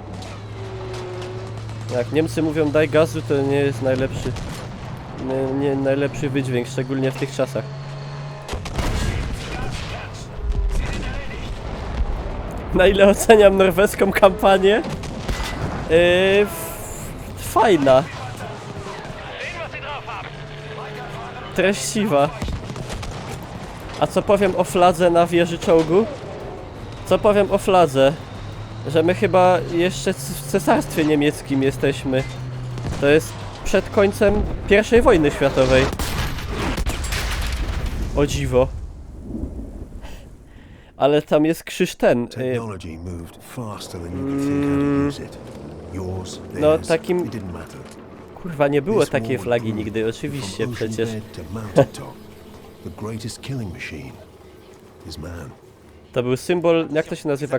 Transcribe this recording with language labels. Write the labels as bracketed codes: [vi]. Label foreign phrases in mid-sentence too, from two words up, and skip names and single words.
[pl] Jak Niemcy mówią daj gazu, to nie jest najlepszy nie najlepszy wydźwięk, szczególnie w tych czasach. Na ile oceniam norweską kampanię? Fajna. [de] Sehen, was sie drauf haben. [pl] Treściwa. A co powiem o fladze na wieży czołgu? Co powiem o fladze? Że my chyba jeszcze w Cesarstwie Niemieckim jesteśmy. To jest przed końcem I wojny światowej. O dziwo. Ale tam jest krzyż ten. [en] Technology moved faster than you could think how to use it. Yours, No, theirs, [pl] takim- [en] it didn't matter. [pl] Kurwa, nie było [en] This [pl] takiej [en] war [pl] flagi [en] proved [pl] nigdy, [en] that [pl] oczywiście [en] from ocean [pl] przecież. [en] bed to mountaintop, the greatest killing machine is man. [pl] To był symbol, jak to się nazywa?